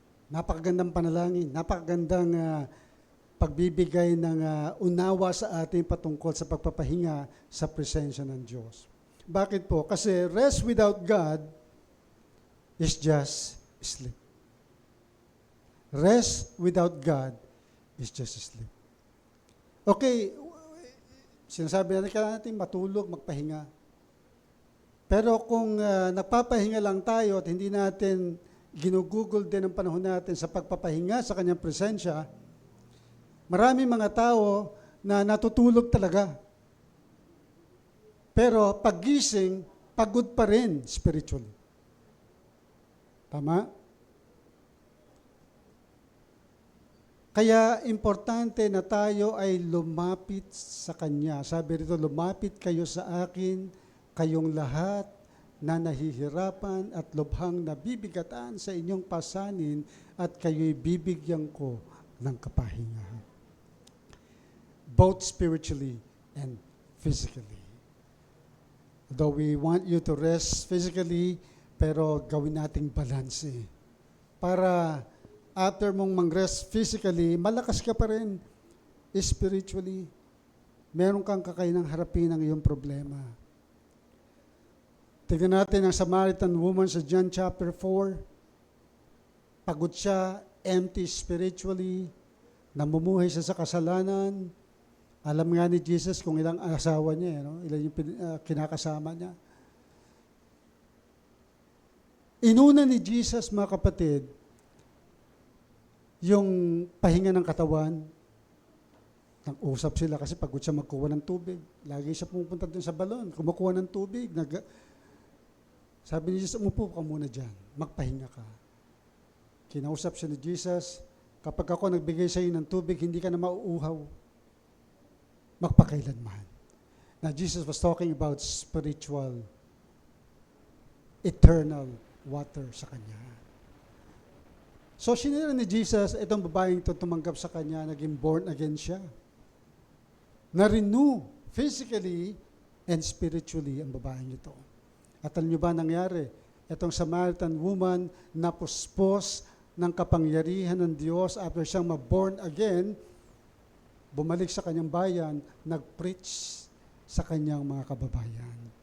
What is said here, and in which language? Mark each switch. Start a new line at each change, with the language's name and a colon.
Filipino: Napakagandang panalangin, napakagandang pagbibigay ng unawa sa atin patungkol sa pagpapahinga sa presensya ng Diyos. Bakit po? Kasi
English: rest without God is just sleep. Rest without God is just sleep.
Filipino: Okay, sinasabi natin matulog, magpahinga. Pero kung nagpapahinga lang tayo at hindi natin ginugugol din ang panahon natin sa pagpapahinga sa Kanyang presensya, maraming mga tao na natutulog talaga. Pero paggising, pagod pa rin spiritually. Tama? Kaya importante na tayo ay lumapit sa Kanya. Sabi rito, lumapit kayo sa akin, kayong lahat na nahihirapan at lubhang nabibigatan sa inyong pasanin at kayo'y bibigyan ko ng kapahingahan.
English: Both spiritually and physically. Though we want you to rest physically,
Filipino: pero gawin nating balanse. Para after mong mag-rest physically, malakas ka pa rin spiritually. Meron kang kakayanang harapin ang iyong problema. Tignan natin ang Samaritan woman sa John chapter 4. Pagod siya, empty spiritually, namumuhay siya sa kasalanan. Alam nga ni Jesus kung ilang asawa niya, ilan yung kinakasama niya. Inuna ni Jesus, mga kapatid, yung pahinga ng katawan. Nag-usap sila kasi pagod siya magkuha ng tubig. Lagi siya pumunta doon sa balon, kumukuha ng tubig. Sabi ni Jesus, umupo ka muna dyan, magpahinga ka. Kinausap siya ni Jesus, kapag ako nagbigay sa iyo ng tubig, hindi ka na mauuhaw. Magpakailanman.
English: Now, Jesus was talking about spiritual, eternal water
Filipino: sa kanya. So, sinira ni Jesus, itong babaeng ito tumanggap sa kanya, naging born again siya. Na-renew physically and spiritually ang babaeng ito. At alam niyo ba nangyari? Itong Samaritan woman napuspos ng kapangyarihan ng Diyos after siyang ma-born again, bumalik sa kanyang bayan, nag-preach sa kanyang mga kababayan.